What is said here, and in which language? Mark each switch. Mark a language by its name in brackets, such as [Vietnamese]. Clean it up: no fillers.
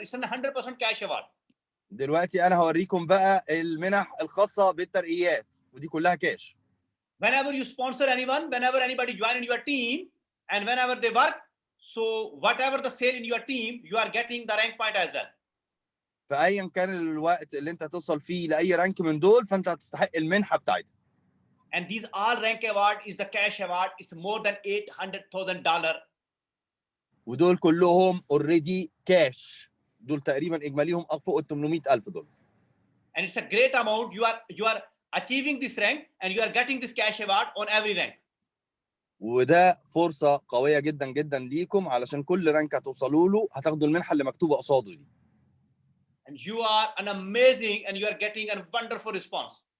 [English] It's a 100% cash award. [Arabic] دلوقتي انا هوريكم بقى المنح الخاصة بالترقيات ودي كلها كاش. [English] Whenever you sponsor anyone, whenever anybody join in your team, and whenever they work, so whatever the sale in your team, you are getting the rank point as well. [Arabic] فايا كان الوقت اللي انت توصل فيه لاي رانك من دول فانت هتستحق المنحه بتاعتها. [English] And these all rank award is the cash award. It's more than $800,000. [Arabic] ودول كلهم اوريدي كاش. دول تقريبا اجماليهم فوق ال $800,000. [English] And it's a great amount. You are achieving this rank and you are getting this cash award on every rank. [Arabic] وده فرصه قويه جدا جدا ليكم علشان كل رانك هتوصلوا له هتاخدوا المنحه اللي مكتوبه قصاده دي. [English] And you are an amazing and you are getting a wonderful response.